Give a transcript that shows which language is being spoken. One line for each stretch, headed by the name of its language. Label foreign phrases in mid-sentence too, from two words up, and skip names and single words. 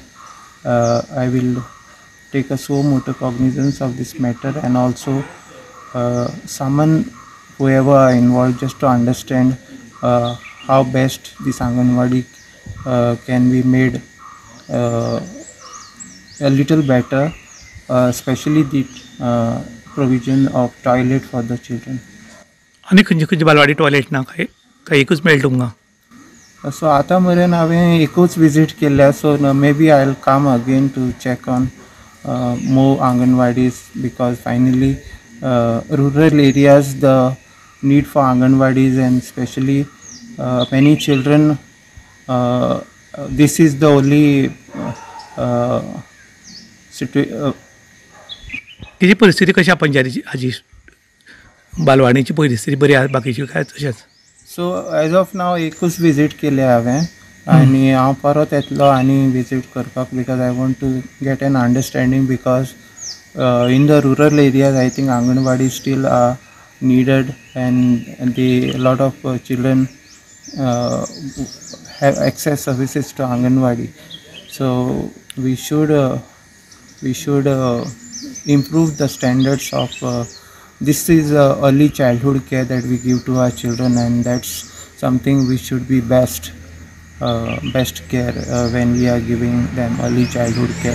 English: I will take a suo motu cognizance of this matter, and also summon whoever are involved just to understand how best this Anganwadi can be made a little better, especially the provision of toilet for the children.
Konkani: आणि खंयची बालवाडी टॉयलेट ना काय एकूच मेळटा तुमकां?
English: सो
Konkani: आता मेरेन हांवें एकूच विजीट केल्या,
English: सो may be I will come again to check on more Anganwadis, because finally rural areas the need for Anganwadis, and especially many children, this is the only
Konkani: किती परिस्थिती कशी आहे पंचायतीची हाजी? बालवाडीची परिस्थिती बरी आहे, बाकीची काय तशेंच?
English: so as of now
Konkani: एकूच विजीट केले हांवें, आणि हांव परत येतलो आनी विजीट करपाक,
English: because I want to get an understanding because in the rural areas I think Anganwadi still are needed, and a lot of children have access services to Anganwadi. So we should improve the standards of this is early childhood care that we give to our children, and that's something we should be best care when we are giving them early childhood care.